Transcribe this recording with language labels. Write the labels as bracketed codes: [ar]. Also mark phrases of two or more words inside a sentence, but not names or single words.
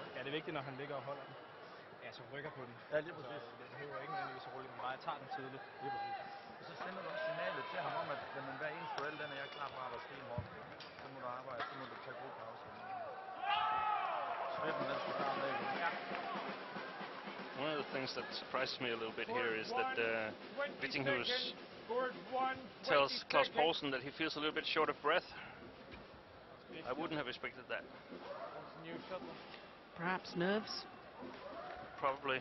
[da] Ja, det er vigtigt, når han ligger og holder den. Ja, så rykker på den. Ja, lige præcis. Så det behøver ikke nødvendigvis at rulle, men bare tager den tidligt. Lige præcis. Og så sender du også signalet til ham om, at jamen, hver eneste duel, den er jeg klar for at arbejde stenhårdt. Så må du arbejde, så må du tage god pause. Svitten, den skal klare med igen. Ja. [en] One of the things that surprises me a little bit here is that Vittinghus tells Klaus Poulsen that he feels a little bit short of breath. I wouldn't have expected that. Perhaps nerves. Probably.